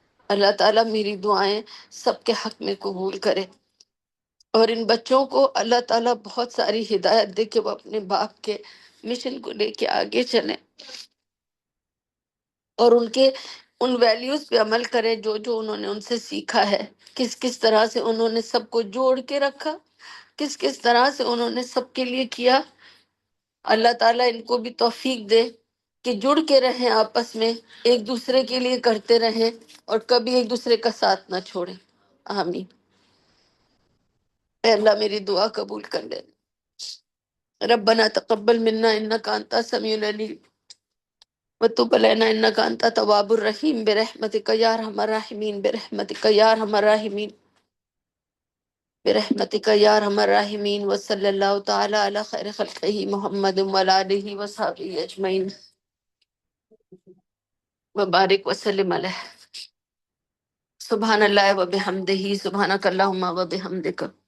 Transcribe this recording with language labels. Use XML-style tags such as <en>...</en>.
<ur>اللہ تعالیٰ میری دعائیں سب کے حق میں قبول کرے اور ان بچوں کو اللہ تعالیٰ بہت ساری ہدایت دے کہ وہ اپنے باپ کے مشن کو لے کے آگے چلیں اور ان کے ان ویلیوز پہ عمل کریں جو جو انہوں نے ان سے سیکھا ہے، کس کس طرح سے انہوں نے سب کو جوڑ کے رکھا، کس کس طرح سے انہوں نے سب کے لیے کیا. اللہ تعالیٰ ان کو بھی توفیق دے کہ جڑ کے رہیں آپس میں، ایک دوسرے کے لیے کرتے رہیں اور کبھی ایک دوسرے کا ساتھ نہ چھوڑیں. آمین. اے اللہ میری دعا قبول کر لے.</ur> <ar>ربنا تقبل منا انك انت السميع العليم وتب علينا انك انت التواب الرحيم برحمتك يا ارحم الراحمين برحمتك يا ارحم الراحمين. برحمتک یا ارحم الراحمین، وصلی اللہ تعالی علی خیر خلقہ محمد وعلی آلہ وصحبہ اجمعین، وبارک وسلم علیہ۔ سبحان اللہ و بحمدہ، سبحانک اللہم و بحمدک،</ar>